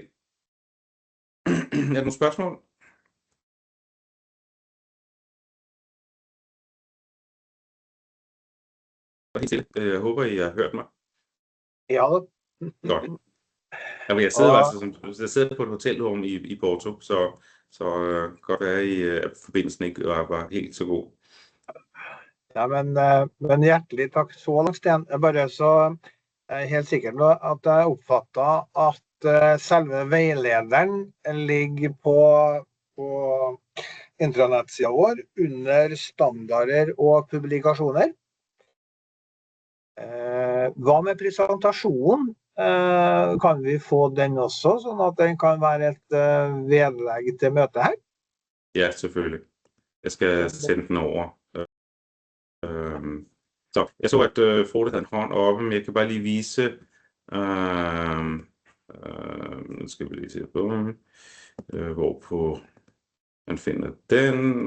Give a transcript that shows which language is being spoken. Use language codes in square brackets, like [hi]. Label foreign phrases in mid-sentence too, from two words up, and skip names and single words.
[da] Er der nogle spørgsmål? Jeg håber, I har hørt mig. Ja. Godt. Jamen, jeg sidder på et hotelrum i Porto, så godt være at forbindelsen ikke var helt så god. [no] Ja, men hjertelig takk så langt, Sten. Bare så helt sikkert med at jeg oppfattet at selve veilederen ligger på intranettsida vår under standarder og publikasjoner. Hva med presentasjonen? Kan vi få den også, sånn at den kan være et vedlegg til møtet her? Ja, selvfølgelig. Jeg skal sende den over. [da] Så jeg så, at Frode havde en hånd oppe, men jeg kan bare lige vise. Nu skal vi lige se på, hvorpå man finder den.